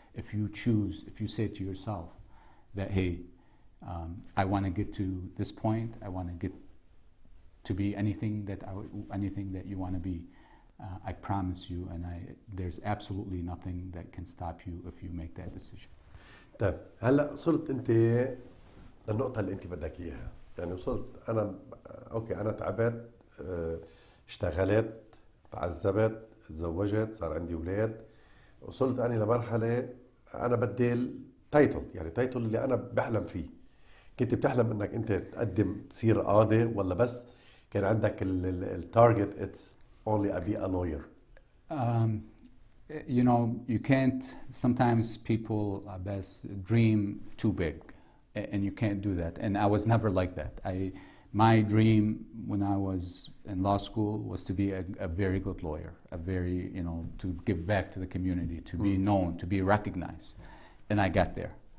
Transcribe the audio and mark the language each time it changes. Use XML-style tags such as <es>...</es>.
<en>If you say to yourself that, hey, I want to get to this point, I want to get to be anything that you want to be, I promise you, and there's absolutely nothing that can stop you if you make that decision.</en> <ar>طيب هلا وصلت انت للنقطة اللي انت بدك اياها، يعني وصلت انا اوكي، انا تعبت، اشتغلت، تعذبت، تزوجت، صار عندي اولاد، وصلت انا لمرحلة انا بدي التايتل، يعني التايتل اللي انا بحلم فيه. كنت بتحلم انك انت تقدم تصير قاضي، ولا بس كان عندك التارجت</ar> <en>it's only be a lawyer؟ You know, you can't, sometimes people, Abbas, dream too big, and you can't do that. And I was never like that. My dream when I was in law school was to be a very good lawyer, to give back to the community, to be known, to be recognized. And I got there.</en>